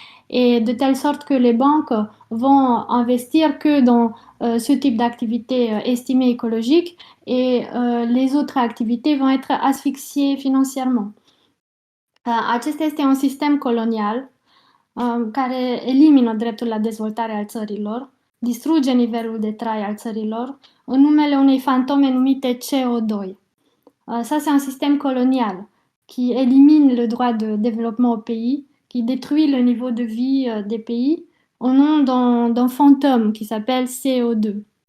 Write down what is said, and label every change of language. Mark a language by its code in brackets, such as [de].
[fr] Et de telle sorte que les banques vont investir que dans ce type d'activité estimée écologique et les autres activités vont être asphyxiées financièrement. [ro] Acesta este un sistem colonial care elimină dreptul la dezvoltare al țărilor, distruge nivelul de trai al țărilor în numele unei fantome numite CO2. [fr] Ça, c'est un système colonial qui élimine le droit de développement au pays, qui détruit le niveau de vie des pays au nom d'un fantôme qui s'appelle CO2.